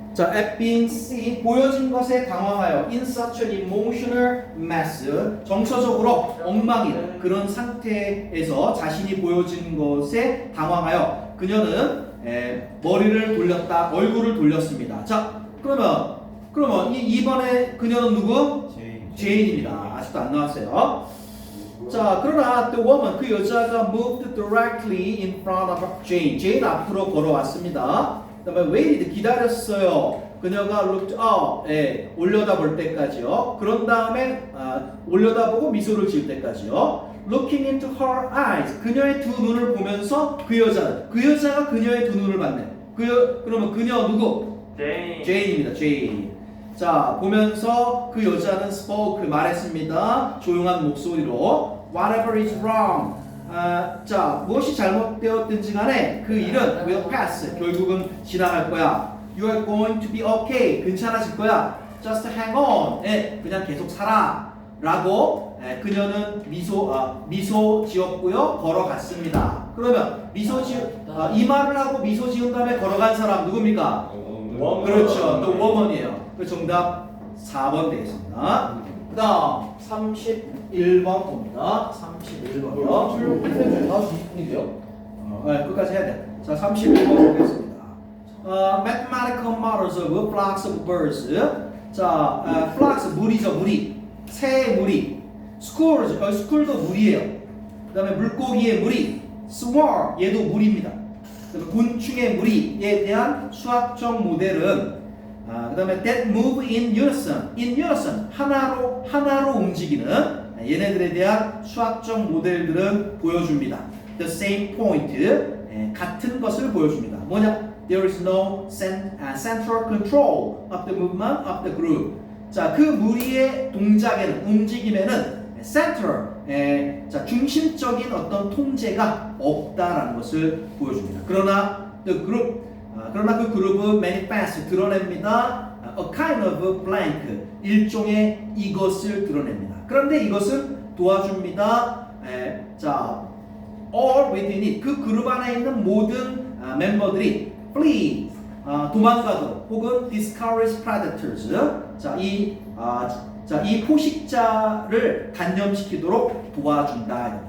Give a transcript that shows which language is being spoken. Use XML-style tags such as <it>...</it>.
<ko>자,</ko> <en>at being seen</en> <ko>보여진 것에 당황하여</ko> <en>in such an emotional mess</en> <ko>정서적으로 엉망인 그런 상태에서 자신이 보여진 것에 당황하여 그녀는 머리를 돌렸다, 얼굴을 돌렸습니다. 자, 그러면 이번에 그녀는 누구? 제인입니다. 아직도 안 나왔어요. 자, 그러나</ko> <en>the woman,</en> <ko>그 여자가</ko> <en>moved directly in front of Jane.</en> <ko>제인 앞으로 걸어왔습니다. 그다음에</ko> <en>waited,</en> <ko>기다렸어요. 그녀가</ko> <en>looked up,</en> <ko>올려다볼 때까지요. 그런 다음에 올려다보고 미소를 지을 때까지요.</ko> <en>Looking into her eyes,</en> <ko>그녀의 두 눈을 보면서 그 여자가 그녀의 두 눈을 봤네. 그러면 그녀 누구? 제인입니다. 제인. 자, 보면서 그 여자는</ko> <en>spoke,</en> <ko>말했습니다. 조용한 목소리로</ko> <en>whatever is wrong.</en> <ko>자, 무엇이 잘못되었든지 간에 그 일은</ko> <en>will pass,</en> <ko>결국은 지나갈 거야.</ko> <en>You are going to be okay,</en> <ko>괜찮아질 거야.</ko> <en>Just hang on,</en> <ko>그냥 계속 살아. 라고 그녀는 미소 지었고요. 걸어갔습니다. 그러면 이 말을 하고 미소 지은 다음에 걸어간 사람 누굽니까? 그렇죠.</ko> <en>The woman이에요.</en> <ko>그 정답 4번 되겠습니다. 그 다음 31번 봅니다. 31번이요. 다음 20분인데요? 끝까지 해야 돼. 자, 31번 보겠습니다.</ko> <en>Mathematical models of flocks of birds.</en> <ko>자, flocks, 무리죠, 무리. 새의 무리. Schools, school도 무리예요. 그 다음에 물고기의 무리. Swarm, 얘도 무리입니다. 곤충의 무리에 대한 수학적 모델은 그 다음에</ko> <en>that move in unison,</en> <ko>하나로 움직이는 얘네들에 대한 수학적 모델들은 보여줍니다.</ko> <en>The same point,</en> <ko>같은 것을 보여줍니다. 뭐냐?</ko> <en>There is no central control of the movement of the group.</en> <ko>자, 그 무리의 동작에는, 움직임에는 center, 자, 중심적인 어떤 통제가 없다라는 것을 보여줍니다. 그러나 그 그룹은 manifest, 드러냅니다.</ko> <en>A kind of blank,</en> <ko>일종의 이것을 드러냅니다. 그런데 이것을 도와줍니다. 자,</ko> <en>all within it,</en> <ko>그 그룹 안에 있는 모든 멤버들이 flee, 도망가도록, 혹은</ko> <en>discourage predators,</en> <ko>이 포식자를 단념시키도록 도와준다.</ko>